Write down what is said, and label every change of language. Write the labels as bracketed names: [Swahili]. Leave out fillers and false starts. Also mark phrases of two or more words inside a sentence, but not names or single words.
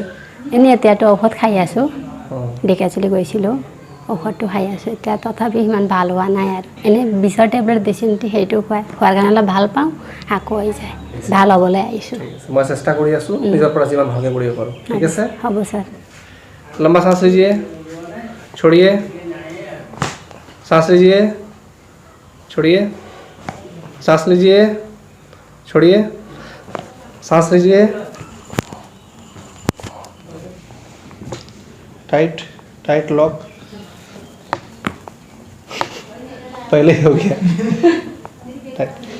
[Assamese] এনে এতিয়াটো ঔষধ খাই আছো ডেকাচলি গৈছিলো ঔষধটো খাই আছো এতিয়া তথাপি ইমান ভাল হোৱা নাই আৰু এনে বিছৰ টেবলেট দিছিল সেইটো খোৱাৰ কাৰণে অলপ ভাল পাওঁ আকৌ হৈ যায় ভাল হ'বলৈ আহিছো মই চেষ্টা কৰি আছো নিজৰ পৰা যিমান ভালকে কৰিব পাৰো ঠিক আছে হ'ব স্যাৰ [Hindi] लंबा सांस लीजिए छोड़िए सांस लीजिए छोड़िए सांस लीजिए छोड़िए सांस लीजिए [English] tight tight lock [Hindi] पहले ही हो गया टाइट